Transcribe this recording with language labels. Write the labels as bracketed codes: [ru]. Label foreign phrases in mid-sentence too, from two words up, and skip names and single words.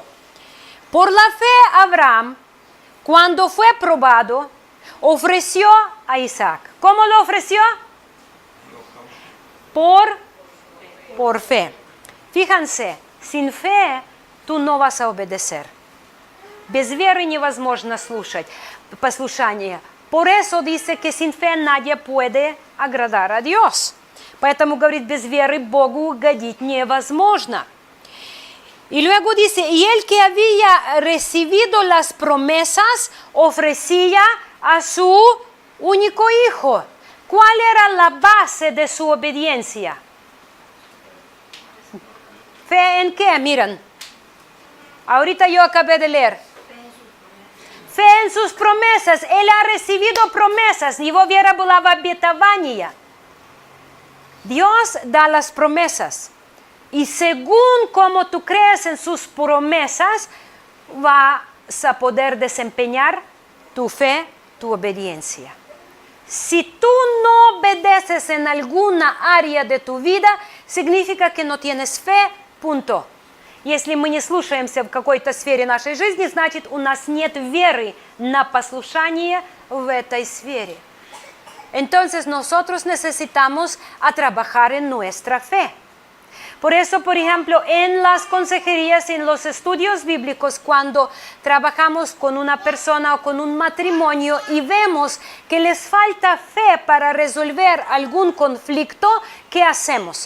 [es] Por la fe Abraham, cuando fue probado, ofreció a Isaac. ¿Cómo lo ofreció? Por fe. Fíjense, sin fe tú no vas a obedecer. [ru] Без веры невозможно слушать послушание. [es] Por eso dice que sin fe nadie puede agradar a Dios. [ru] Поэтому говорит, без веры Богу угодить невозможно. [es] Y luego dice, y el que había recibido las promesas ofrecía a su único hijo. ¿Cuál era la base de su obediencia? ¿Fe en qué? Miren, ahorita yo acabé de leer. Fe en sus promesas. Él ha recibido promesas. [ru] Его вера была в обетование. [es] Dios da las promesas. Y según como tú crees en sus promesas, vas a poder desempeñar tu fe, tu obediencia. Si tú no obedeces en alguna área de tu vida, significa que no tienes fe, punto. [ru] Если мы не слушаемся в какой-то сфере нашей жизни, значит, у нас нет веры на послушание в этой сфере. [es] Entonces, nosotros necesitamos a trabajar en nuestra fe. Por eso, por ejemplo, en las consejerías, en los estudios bíblicos, cuando trabajamos con una persona o con un matrimonio y vemos que les falta fe para resolver algún conflicto, ¿qué hacemos?